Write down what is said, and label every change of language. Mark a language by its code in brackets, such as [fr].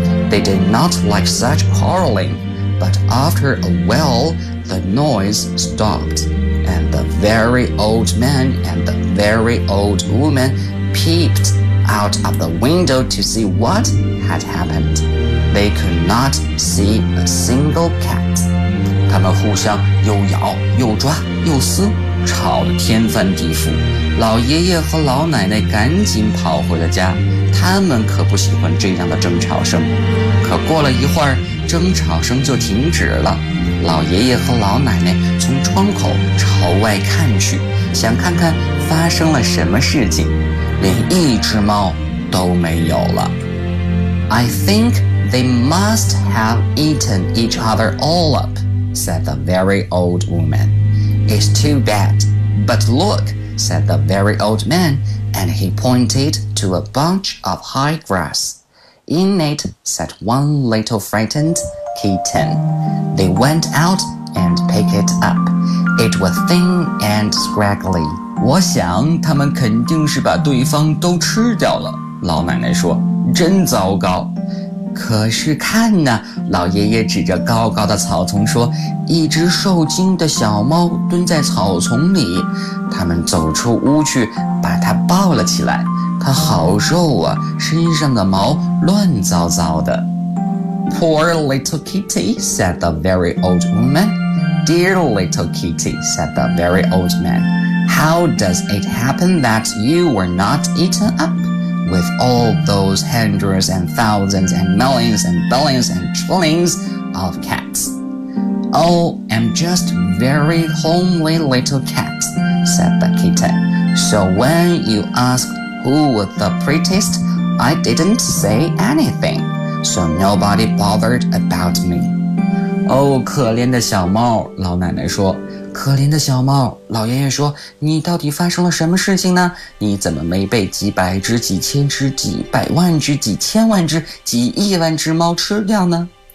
[en] They did not like such quarreling, but after a while the noise stopped, and the very old man and the very old woman peeped out of the window to see what had happened. They could not see a single cat. [zh] 他们互相又咬又抓又撕，吵得天翻地覆。老爷爷和老奶奶赶紧跑回了家，他们可不喜欢这样的争吵声。可过了一会儿，争吵声就停止了。老爷爷和老奶奶从窗口朝外看去，想看看发生了什么事情，连一只猫都没有了。 [en] I think they must have eaten each other all up. said the very old woman. It's too bad. But look, said the very old man, and he pointed to a bunch of high grass. In it sat one little frightened kitten. They went out and picked it up. It was thin and scraggly. [zh] 我想他们肯定是把对方都吃掉了，老奶奶说，真糟糕。可是看呢，老爷爷指着高高的草丛说，一只受惊的小猫蹲在草丛里，他们走出屋去把它抱了起来，它好瘦啊，身上的毛乱糟糟的。 [en] Poor little kitty, said the very old woman. Dear little kitty, said the very old man. How does it happen that you were not eaten up? With all those hundreds and thousands and millions and billions and trillions of cats. Oh, I'm just very homely little cat, said the kitten. So when you asked who was the prettiest, I didn't say anything. So nobody bothered about me. [zh] Oh, 可怜的小猫，老奶奶说。可怜的小猫，老爷爷说，你到底发生了什么事情呢？你怎么没被几百只、几千只、几百万只、几千万只、几亿万只猫吃掉呢？